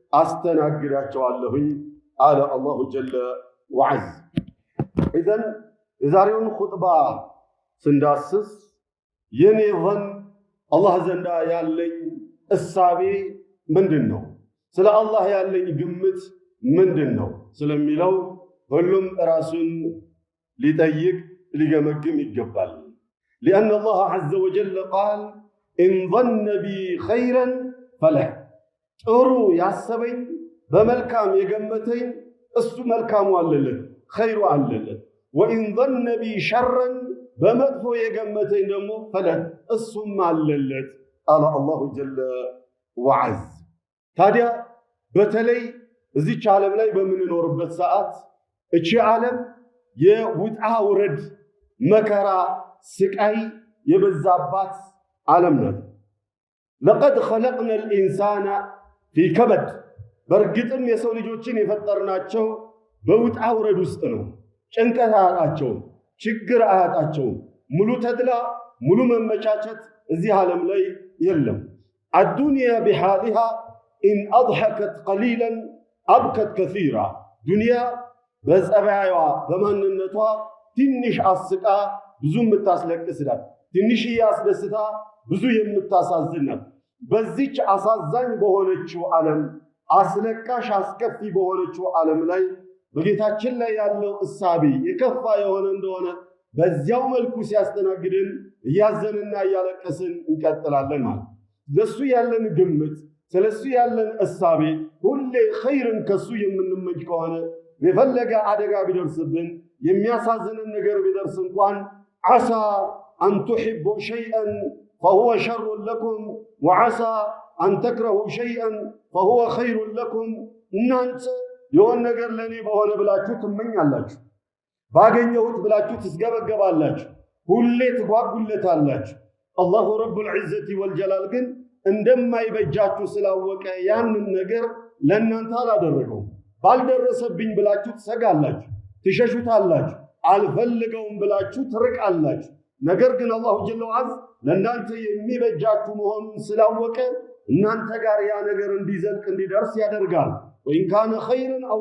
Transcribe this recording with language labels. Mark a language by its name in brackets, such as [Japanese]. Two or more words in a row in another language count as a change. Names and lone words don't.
[Amharic] አስተናግዳቸዋለሁኝ አለ [Arabic] الله جل وعز [Amharic] ኢዘን የዛሬውን ኹጥባ ስንዳስስ የኔ ظን አላህ ዘንዳ ያለኝ እሳቤ ምንድን ነው ስለ አላህ ያለኝ ግምት ምንድን ነው ስለሚለው ሁሉም ራሱን ሊጠይቅ ሊገመግም ይገባል [Arabic] لأن الله عز وجل قال إن ظن بي خيرا فله [Amharic] ጥሩ ያሰበኝ በመልካም የገመተኝ እሱ መልካሙ አለለት ኸይሩ አለለት [Arabic] وإن ظن بي شرا [Amharic] በመጥፎ የገመተኝ ደግሞ فله እሱም አለለት አለ [Arabic] الله جل وعز [Amharic] ታዲያ በተለይ እዚች ዓለም ላይ በምንኖርበት ሰዓት እቺ ዓለም የውጣ ውረድ መከራ ስቃይ የበዛባት ዓለም ናት [Arabic] لقد خلقنا الإنسان في كبد [Amharic] በርግጥም የሰው ልጆችን የፈጠርናቸው በውጣ ውረድ ውስጥ ነው ጭንቀት አያጣቸው ችግር አያጣቸው ሙሉ ተድላ ሙሉ መመቻቸት እዚህ ዓለም ላይ የለም الدنيا [Arabic] بحالها إن أضحكت قليلا أبكت كثيرا دنيا [Amharic] በጸባይዋ በማንነቷ ትንሽ አስቃ ብዙ የምታስለቅስናት ትንሽ ያስደስታ ብዙ የምታሳዝናት በዚች አሳዛኝ በሆነችው ዓለም አስለቃሽ አስከፊ በሆነችው ዓለም ላይ በጌታችን ላይ ያለው እሳቤ የከፋ የሆነ እንደሆነ በዚያው መልኩ ሲያስተናግድን እያዘንና እያለቀስን እንቀጥላለን ማለት ለሱ ያለን ግምት ስለሱ ያለን እሳቤ ሁሌ ኸይርን ከሱ የምንመኝ ከሆነ የፈለገ አደጋ ቢደርስብን የሚያሳዝንን ነገር ቢደርስ እንኳን [Arabic] عسى أن تحبوا شيئا فهو شر لكم وعسى أن تكرهوا شيئا فهو خير لكم [Amharic] እናንተ የሆነ ነገር ለኔ በሆነ ብላችሁ ትመኛላችሁ ባገኘሁት ብላችሁ ትስገበገባላችሁ ሁሌ ትጓጉለታላችሁ [Arabic] الله رب العزة والجلال [Amharic] ግን እንደማይበጃችሁ ስላወቀ ያንን ነገር ለእናንተ አላደረገውም ባልደረሰብኝ ብላችሁ ትሰጋላችሁ ትሸሹታላችሁ አልፈልገውም ብላችሁ ትርቃላችሁ ነገር ግን [Arabic] الله جل وعز [Amharic] ለእናንተ የሚበጃችሁ መሆኑን ስላወቀ እናንተ ጋር ያ ነገር እንዲዘልቅ እንዲደርስ ያደርጋል። [Arabic] وإن كان خيرا أو